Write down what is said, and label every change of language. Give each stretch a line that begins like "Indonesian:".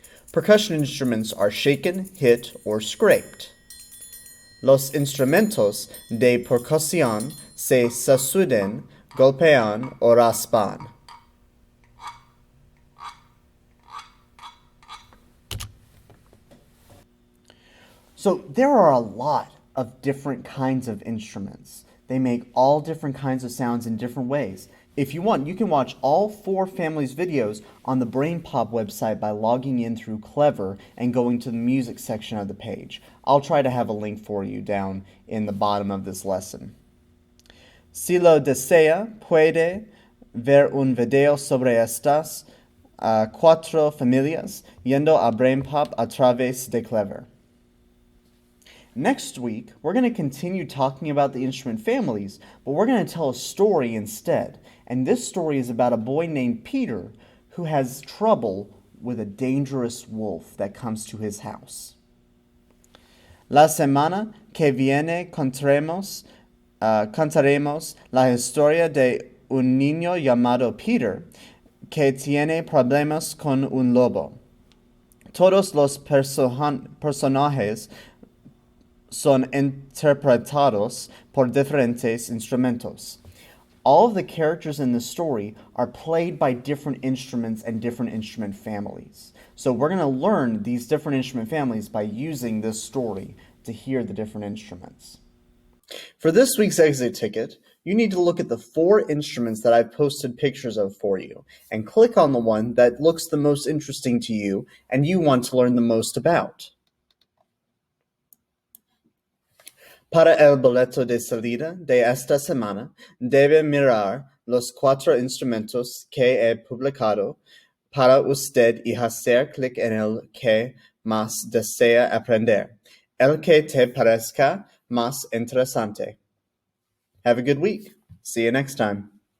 English: Percussion instruments are shaken, hit, or scraped.
Spanish: Los instrumentos de percusión se sacuden, golpean o raspan.
English: So there are a lot of different kinds of instruments. They make all different kinds of sounds in different ways. If you want, you can watch all 4 families' videos on the BrainPop website by logging in through Clever and going to the music section of the page. I'll try to have a link for you down in the bottom of this lesson.
Spanish: Si lo desea, puede ver un video sobre estas 4 familias yendo a BrainPop a través de Clever.
English: Next week, we're going to continue talking about the instrument families, but we're going to tell a story instead. And this story is about a boy named Peter who has trouble with a dangerous wolf that comes to his house.
Spanish: La semana que viene contaremos la historia de un niño llamado Peter que tiene problemas con un lobo. Todos los personajes son interpretados por diferentes instrumentos.
English: All of the characters in the story are played by different instruments and different instrument families. So we're going to learn these different instrument families by using this story to hear the different instruments. For this week's exit ticket, you need to look at the 4 instruments that I've posted pictures of for you and click on the one that looks the most interesting to you and you want to learn the most about.
Spanish: Para el boleto de salida de esta semana, debe mirar los 4 instrumentos que he publicado para usted y hacer clic en el que más desea aprender, el que te parezca más interesante.
English: Have a good week. See you next time.